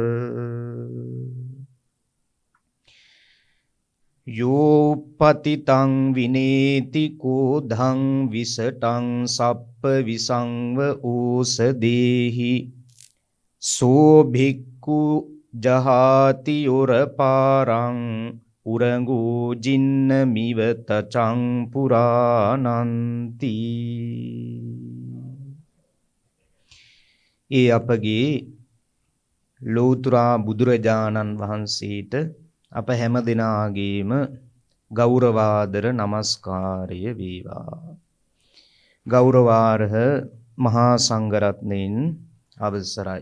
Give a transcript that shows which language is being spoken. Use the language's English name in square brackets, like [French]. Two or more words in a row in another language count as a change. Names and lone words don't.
[Pali] යෝපතිතං විනේති කෝධං විසටං සප්ප විසංව ඕසදේහි සෝ භික්ඛු ජහාති යොරපාරං උරංගෝ ජින්න මිවත චංපුරානන්ති. [Sinhala] ඒ අපගේ ලෝතුරා බුදුරජාණන් වහන්සේට අප හැම දෙනාගේම ගෞරවාදර නමස්කාරය වේවා. ගෞරවාර්හ මහා සංඝරත්නයන් අවසරයි.